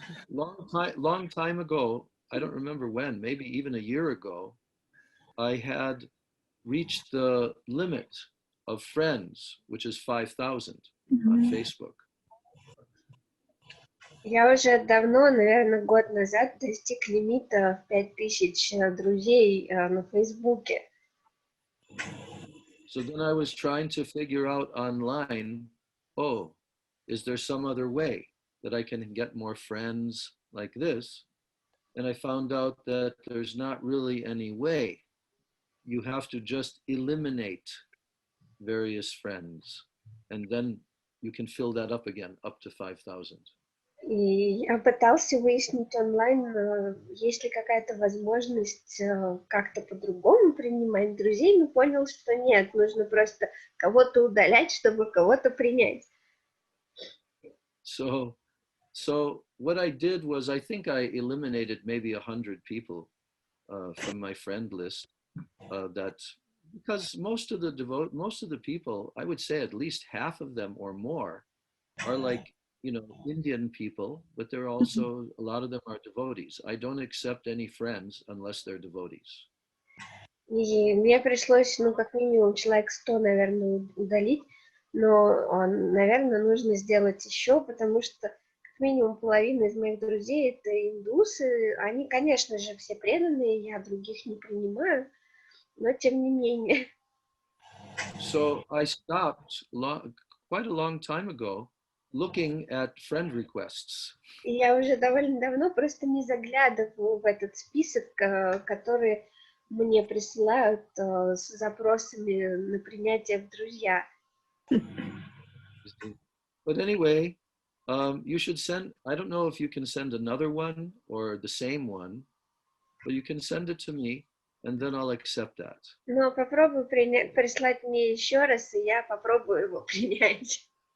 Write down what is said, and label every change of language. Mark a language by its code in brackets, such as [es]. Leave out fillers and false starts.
[en] Long time ago, I don't remember when, maybe even a year ago, I had reached the limit of friends, which is 5,000 on Facebook. [ru] Я уже давно, наверное, год назад достиг лимита в 5000 друзей на Фейсбуке. [en] So then I was trying to figure out online, is there some other way that I can get more friends like this? And I found out that there's not really any way. You have to just eliminate various friends, and then you can fill that up again, up to 5,000. [ru] И я пытался выяснить онлайн, есть ли какая-то возможность как-то по-другому принимать друзей, но понял, что нет, нужно просто кого-то удалять, чтобы кого-то принять. [en] So what I did was, I think I eliminated maybe 100 people from my friend list. Because most of the people, I would say at least half of them or more, are like, Indian people, but there are also a lot of them are devotees. I don't accept any friends unless they're devotees. [ru] И мне пришлось, как минимум, человек 100, наверное, удалить, но, наверное, нужно сделать еще, потому что как минимум половина из моих друзей — это индусы. Они, конечно же, все преданные, я других не принимаю, но тем не менее. [en] So I stopped quite a long time ago looking at friend requests. [ru] И я уже довольно давно просто не заглядываю в этот список, который мне присылают с запросами на принятие в друзья. [en] But anyway, you should send, I don't know if you can send another one or the same one, but you can send it to me, and then I'll accept that. [ru] Но попробуй прислать мне еще раз, и я попробую его принять.